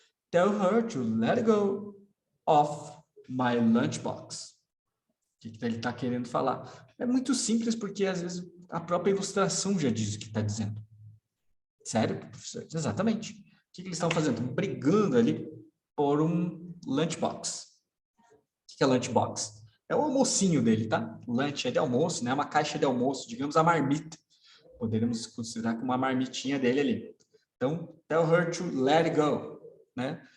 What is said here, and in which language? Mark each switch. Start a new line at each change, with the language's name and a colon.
English: Tell her to let go of my lunchbox.
Portuguese: O que ele está querendo falar? É muito simples, porque às vezes a própria ilustração já diz o que está dizendo. Sério, professor? Exatamente. O que eles estão fazendo? Estão brigando ali por um lunchbox. O que é lunchbox? É o almocinho dele, tá? Lunch é de almoço, né? Uma caixa de almoço, digamos a marmita. Poderíamos considerar como uma marmitinha dele ali.
English: Então, tell her to let it go, né?